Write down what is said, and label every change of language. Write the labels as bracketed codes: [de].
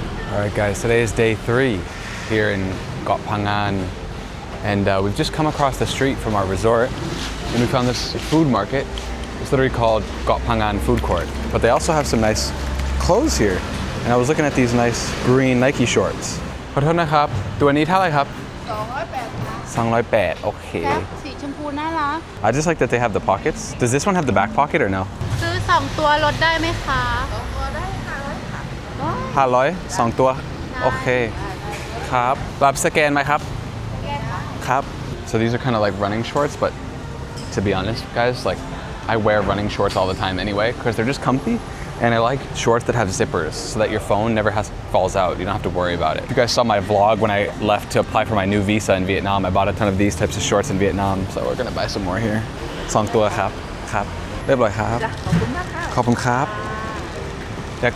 [en] Alright guys, today is day 3 here in Ko Phangan, and we've just come across the street from our resort and we found this food market. It's literally called Ko Phangan Food Court, but they also have some nice clothes here. And I was looking at these nice green Nike shorts. [th] ขอโทษนะครับ ตัวนี้เท่าไหร่ครับ208 okay. สีชมพูน่ารัก [en] I just like that they have the pockets. Does this one have the back pocket or no? [th] ซื้อ2ตัวลดได้ไหมคะ 500 2ตัวโอเคครับรับสแกนไหมครับครับ [en] So these are kind of like running shorts, but to be honest guys, like I wear running shorts all the time anyway because they're just comfy, and I like shorts that have zippers so that your phone never falls out. You don't have to worry about it. If you guys saw my vlog when I left to apply for my new visa in Vietnam, I bought a ton of these types of shorts in Vietnam, so we're gonna buy some more here. [th] 2ตัวครับครับเรียบร้อยครับขอบคุณครับอยาก